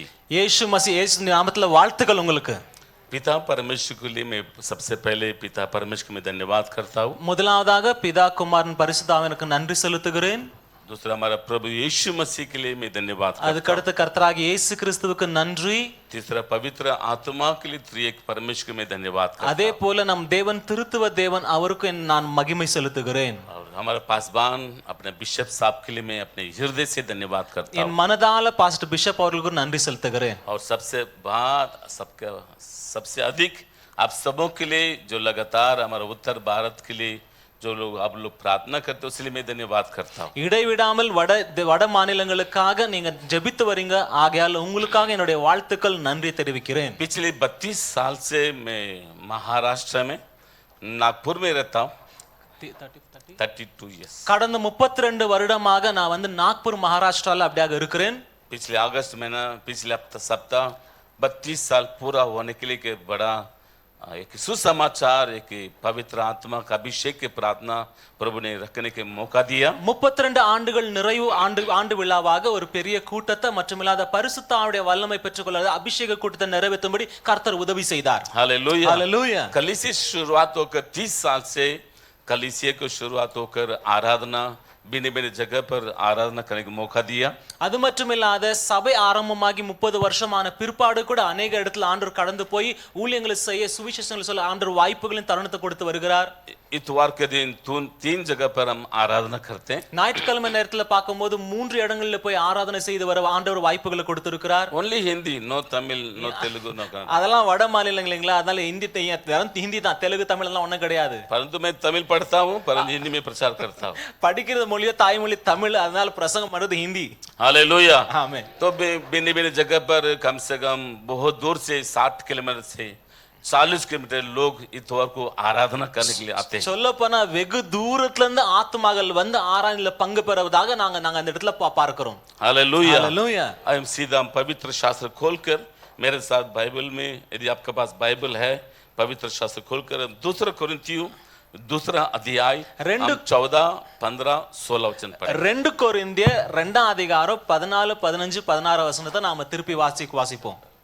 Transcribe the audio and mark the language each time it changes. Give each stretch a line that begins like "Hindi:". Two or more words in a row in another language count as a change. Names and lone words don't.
Tamil: यीशु मसीह यीशु नामத்தில் வாழ்த்துக்கள் உங்களுக்கு.
Hindi: पिता परमेश्वर के लिए मैं सबसे पहले पिता परमेश्वर को मैं धन्यवाद करता हूँ.
Tamil: முதலாவதாக பிதா குமாரன் பரிசுத்த ஆவியானவருக்கு நன்றி செலுத்துகிறேன்.
Hindi: दूसरा हमारा प्रभु यीशु मसीह के लिए मैं धन्यवाद करता हूँ.
Tamil: அதுக்கடுத்து கர்த்தராகிய இயேசு கிறிஸ்துவுக்கு நன்றி.
Hindi: तीसरा पवित्र आत्मा के लिए त्रिएक परमेश्वर को मैं धन्यवाद करता हूँ.
Tamil: அதே போல நம் தேவன் திருத்துவ தேவன் அவருக்கு நான் மகிமை செலுத்துகிறேன்.
Hindi: और हमारे पासवान अपने बिशप साहब के लिए मैं अपने हृदय से धन्यवाद करता
Tamil: என்
Hindi: हूँ।
Tamil: மனதால
English: pastor bishop
Tamil: அவர்களுக்கு நன்றி செலுத்துகிறேன்.
Hindi: और सबसे अधिक आप सबों के लिए जो लगातार हमारे उत्तर भारत के लिए जो लोग आप लोग प्रार्थना करते हो, इसलिए मैं धन्यवाद करता हूँ।
Tamil: இடைவிடாமல் வட மாநிலங்களுக்காக நீங்க ஜெபித்து வரீங்க. ஆகையால் உங்களுக்காக என்னுடைய வாழ்த்துக்கள், நன்றி தெரிவிக்கிறேன்.
Hindi: पिछले 32 साल से मैं महाराष्ट्र में नागपुर में रहता हूँ।
English: 32 years।
Tamil: கடந்த 32 வருடமாக நான் வந்து நாக்பூர் மகாராஷ்டிரால அப்படியாக இருக்கிறேன்.
Hindi: पिछले अगस्त महीना पिछले सप्ताह 32 साल पूरा होने के लिए एक बड़ा एक सुसमाचार, एक पवित्र आत्मा का अभिषेक की प्रार्थना प्रभु ने रखने के मौका दिया।
Tamil: 32 ஆண்டுகள் நிறைவு ஆண்டு விழாவாக ஒரு பெரிய கூட்டத்தை மட்டுமில்லாத பரிசுத்த ஆவியுடைய வல்லமை பெற்றுக்கொள்ள அபிஷேக கூட்டத்தை நிறைவேற்றும்படி கர்த்தர் உதவி செய்தார்.
Hindi: हालेलुया। हालेलुया। कलीसिया शुरुआत होकर 30 साल से कलीसिया को शुरुआत होकर आराधना भिन्न भिन्न जगह पर आराधना करने का मौका दिया।
Tamil: அது மட்டுமில்லாத சபை ஆரம்பமாகி 30 வருஷமான பிற்பாடு கூட அநேக இடத்துல ஆண்டவர் கடந்து போய் ஊழியங்களை செய்ய, சுவிசேஷங்களை சொல்ல ஆண்டவர் வாய்ப்புகளின் தருணத்தை கொடுத்து வருகிறார்.
Hindi: इतवार के दिन 3 जगह पर हम आराधना करते हैं।
Tamil: ஞாயிற்றுக்கிழமை நேரத்துல பார்க்கும்போது 3 இடங்கள்ல போய் ஆராதனை செய்து வர ஆண்டவர் வாய்ப்புகளை கொடுத்திருக்கிறார்.
English: only Hindi, no Tamil, no Telugu, no Kannada.
Tamil: அதெல்லாம் வட மாநிலங்களா, அதனால ஹிந்தி தான், தெலுங்கு தமிழ் எல்லாம் ஒண்ணும் கிடையாது.
Hindi: परंतु मैं तमिल पढ़ता हूँ, परंतु हिंदी में प्रचार करता हूँ।
Tamil: படிக்கிறது மொழியோ தாய்மொழி தமிழ், அதனால பிரசங்கம் பண்றது ஹிந்தி.
Hindi: हालेलुया।
Tamil: ஆமென்.
Hindi: तो भिन्न भिन्न जगह पर कम से कम बहुत दूर से 60 किलोमीटर से 40 किलोमीटर लोग इतवार को आराधना करने के लिए आते हैं।
Tamil: சொல்ல போனா வெகு தூரத்துல இருந்து ஆத்துமாக்கள் வந்து ஆராதனையில பங்கு பெறுவதாக நாங்க அந்த இடத்துல பார்க்கிறோம்.
Hindi: हालेलुया। हालेलुया। हम सीधा पवित्र शास्त्र खोलकर मेरे साथ बाइबल में, यदि आपके पास बाइबल है, पवित्र शास्त्र खोलकर 2 कोरिन्थियों 2 अध्याय 14, 15, 16 वचन पढ़ें।
Tamil: 2 கொரிந்தியர் 2ஆம் அதிகாரம் 14, 15, 16 வசனத்தை நாம திருப்பி வாசிப்போம்.